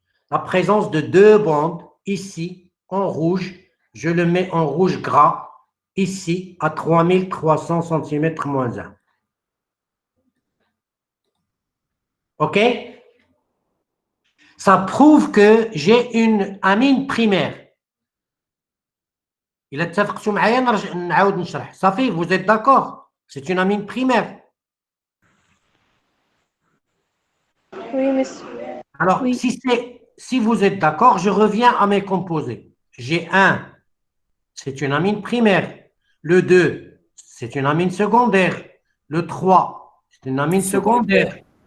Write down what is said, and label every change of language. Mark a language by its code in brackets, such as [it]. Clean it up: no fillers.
[fr] La présence de deux bandes ici en rouge, je le mets en rouge gras ici à 3300 centimètres moins 1. OK? Ça prouve que j'ai une amine primaire. [ar] إلا اتفقتوا معايا نعاود نشرح. صافي, [fr] vous êtes d'accord? C'est une amine primaire. Oui, monsieur. Alors, Oui. si vous êtes d'accord, je reviens à mes composés. J'ai 1, c'est une amine primaire. Le 2, c'est une amine secondaire. Le 3, c'est une amine secondaire.